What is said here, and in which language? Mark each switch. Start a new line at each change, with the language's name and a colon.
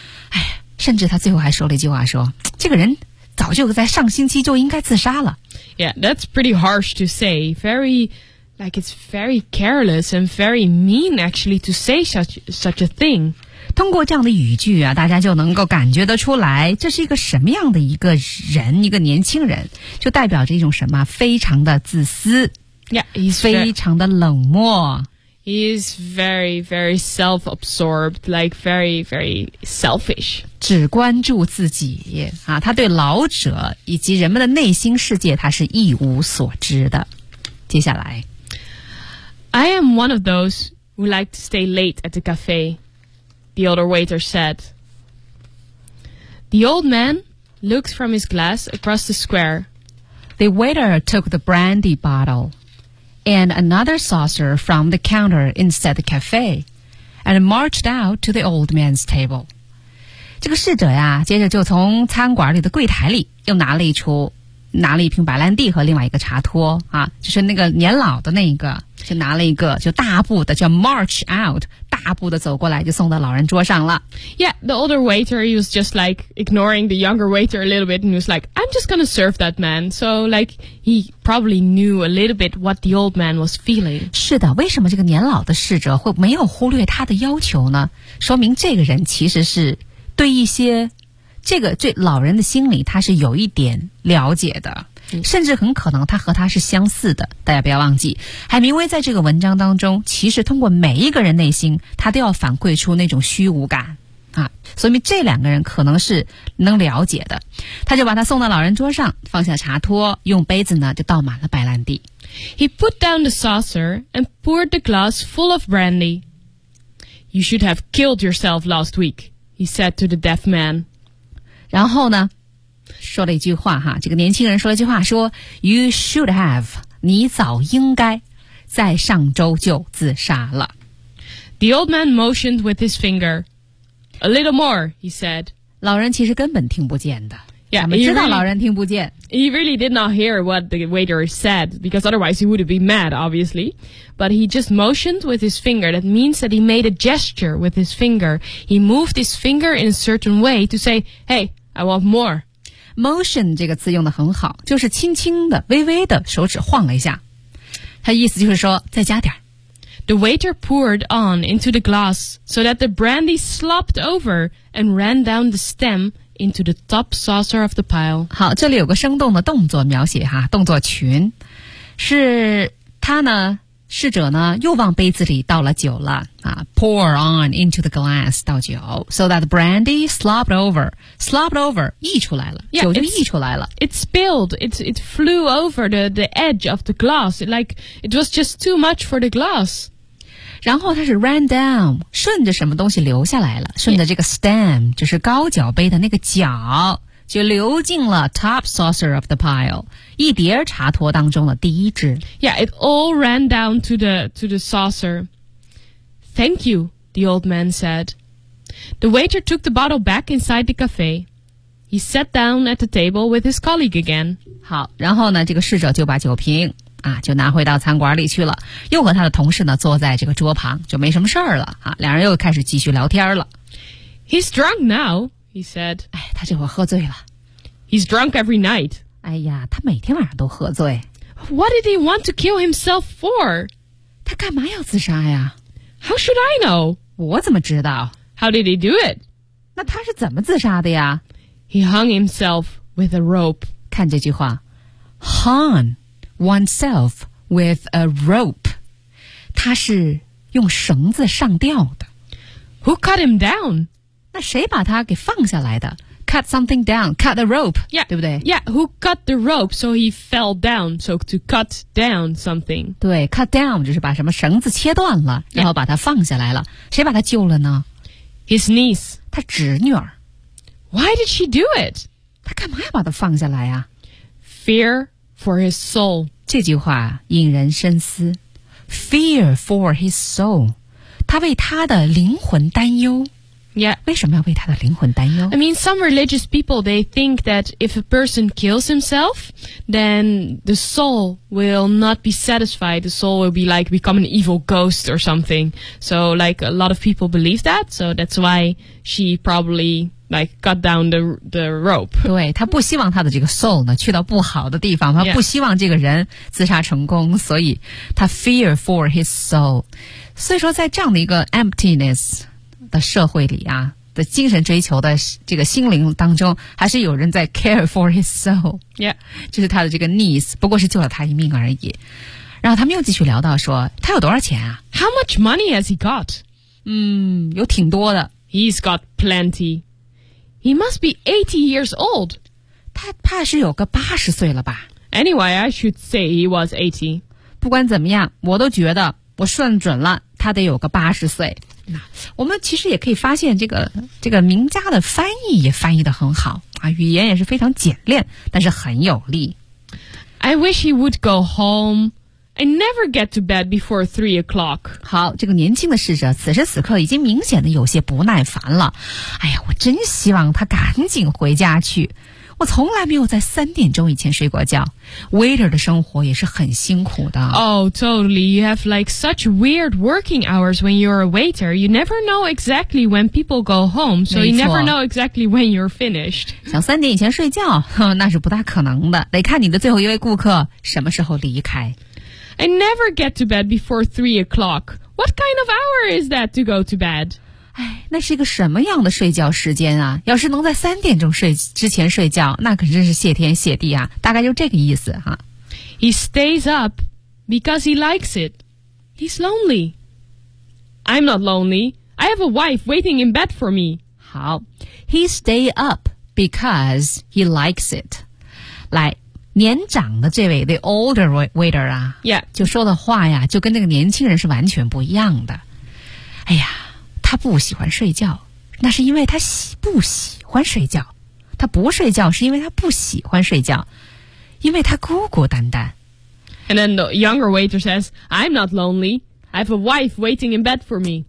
Chinese: 哎，甚至他最后还说了一句话，说这个人早就在上星期就应该自杀了。
English: Yeah, that's pretty harsh to say. Very, like it's very careless and very mean actually to say such a thing.
Chinese: 通过这样的语句啊，大家就能够感觉得出来，这是一个什么样的一个人，一个年轻人，就代表着一种什么，非常的自私。
English: Yeah, he's
Chinese: 非常的冷漠。
English: He is very, very self-absorbed, like very, very selfish.
Chinese: 只关注自己啊，他对老者以及人们的内心世界，他是一无所知的。接下来
English: ，I am one of those who like to stay late at the cafe. The older waiter said. The old man looked from his glass across the square. The waiter took the brandy bottle. And another saucer from the counter inside the cafe, and marched out to the old man's table.
Chinese: 这个侍者呀，接着就从餐馆里的柜台里又拿了一瓶白兰地和另外一个茶托啊，就是那个年老的那一个，就拿了一个，就大步的就
English: march out,
Chinese: 大步的走过来，就送到老人桌上了。
English: Yeah, the older waiter he was just like ignoring the younger waiter a little bit, and he was like, "I'm just gonna serve that man." So like he probably knew a little bit what the old man was feeling.
Chinese: 是的，为什么这个年老的侍者会没有忽略他的要求呢？说明这个人其实是对一些。这个对老人的心理他是有一点了解的，甚至很可能他和他是相似的。大家不要忘记，海明威在这个文章当中其实通过每一个人内心他都要反馈出那种虚无感啊，所以这两个人可能是能了解的。他就把他送到老人桌上，放下茶托，用杯子呢就倒满了白兰地。
English: He put down the saucer and poured the glass full of brandy. You should have killed yourself last week, he said to the deaf man.
Chinese: 然后呢，说了一句话哈，这个年轻人说了一句话，说
English: You should have,
Chinese: 你早应该在上周就自杀了。
English: The old man motioned with his finger. A little more, he said.
Chinese: 老人其实根本听不见的。
English: Yeah,
Chinese: 知道老人听不见。
English: He really did not hear what the waiter said, because otherwise he would be mad, obviously. But he just motioned with his finger. That means that he made a gesture with his finger. He moved his finger in a certain way to say, hey, I want more.
Chinese: Motion 这个字用得很好，就是轻轻的、微微的手指晃了一下。他意思就是说，再加点。
English: The waiter poured on into the glass so that the brandy slopped over and ran down the stem into the top saucer of the pile.
Chinese: 好，这里有个生动的动作描写哈，动作群。是他呢，侍者呢，又往杯子里倒了酒了啊。
English: Pour on into the glass,
Chinese: 倒酒
English: so that the brandy slopped over,
Chinese: 溢出来了。
English: Yeah,
Chinese: 酒就溢出来了。
English: It spilled, it flew over the edge of the glass, like it was just too much for the glass.
Chinese: 然后它是
English: ran down,
Chinese: 顺着什么东西流下来了，顺着这个 stem, 就是高脚杯的那个脚，就流进了
English: top saucer of the pile,
Chinese: 一碟茶托当中的第一只。
English: Yeah, it all ran down to the saucer. Thank you, the old man said. The waiter took the bottle back inside the cafe. He sat down at the table with his colleague again.
Chinese: 好，然后呢，这个侍者就把酒瓶啊，就拿回到餐馆里去了，又和他的同事呢坐在这个桌旁，就没什么事儿了啊，两人又开始继续聊天了。
English: He's drunk now. He said,
Chinese: 哎，他这会儿喝醉了。
English: He's drunk every night.
Chinese: 哎呀，他每天晚上都喝醉。
English: What did he want to kill himself for?
Chinese: 他干嘛要自杀呀？
English: How should I know?
Chinese: 我怎么知道？
English: How did he do it?
Chinese: 那他是怎么自杀的呀？
English: He hung himself with a rope.
Chinese: 看这句话，
English: hung oneself with a rope.
Chinese: 他是用绳子上吊的。
English: Who cut him down?
Chinese: 那谁把他给放下来的 ？
English: Cut something down, cut the rope. Yeah,
Chinese: 对不对
English: ？Yeah, who cut the rope so he fell down? So to cut down something.
Chinese: 对 ，
English: cut down
Chinese: 就是把什么绳子切断了，然后把他放下来了。
English: Yeah.
Chinese: 谁把他救了呢
English: ？His niece.
Chinese: 他侄女儿。
English: Why did she do it?
Chinese: 他干嘛要把他放下来啊
English: ？Fear for his soul.
Chinese: 这句话引人深思。
English: Fear for his soul.
Chinese: 他为他的灵魂担忧。
English: Yeah.
Chinese: 为什么要为他的灵魂担忧？
English: I mean, some religious people, they think that if a person kills himself, then the soul will not be satisfied. The soul will be like become an evil ghost or something. So like a lot of people believe that. So that's why she probably like cut down the rope.
Chinese: 对，他不希望他的这个 soul 呢去到不好的地方，他不希望这个人自杀成功，所以他
English: fear for his soul.
Chinese: 所以说在这样的一个 emptiness,的社会里啊的精神追求的这个心灵当中还是有人在
English: care for his soul、 yeah.
Chinese: 就是他的这个 niece 不过是救了他一命而已然后他们又继续聊到说他有多少钱啊
English: How much money has he got?
Chinese: 有挺多的
English: He's got plenty He must be 80 years old
Chinese: 他怕是有个80岁了吧
English: Anyway, I should say he was 80
Chinese: 不管怎么样我都觉得我算准了他得有个80岁我们其实也可以发现这个名家的翻译也翻译得很好啊，语言也是非常简练但是很有力
English: I wish he would go home I never get to bed before 3 o'clock
Chinese: 好这个年轻的侍者此时此刻已经明显的有些不耐烦了哎呀我真希望他赶紧回家去我从来没有在3点钟以前睡过觉 Waiter 的生活也是很辛苦的
English: Oh, totally You have like such weird working hours when you're a waiter You never know exactly when people go home So you never know exactly when you're finished
Chinese: 想三点以前睡觉那是不大可能的得看你的最后一位顾客什么时候离开
English: I never get to bed before 3 o'clock What kind of hour is that to go to bed?
Chinese: 哎，那是一个什么样的睡觉时间啊？要是能在3点钟睡之前睡觉，那可真是谢天谢地啊！大概就这个意思哈。
English: He stays up because he likes it. He's lonely. I'm not lonely. I have a wife waiting in bed for me.
Chinese: 好
English: ，He stay up because he likes it.
Chinese: 来，年长的这位
English: the older waiter
Chinese: 啊、
English: yeah.
Chinese: 就说的话呀就跟那个年轻人是完全不一样的。哎呀他不喜欢睡觉那是因为他不喜欢睡觉。他不睡觉是因为他不喜欢睡觉因为他孤孤单单。
English: And then the younger waiter says, I'm not lonely. I have a wife waiting in bed for me.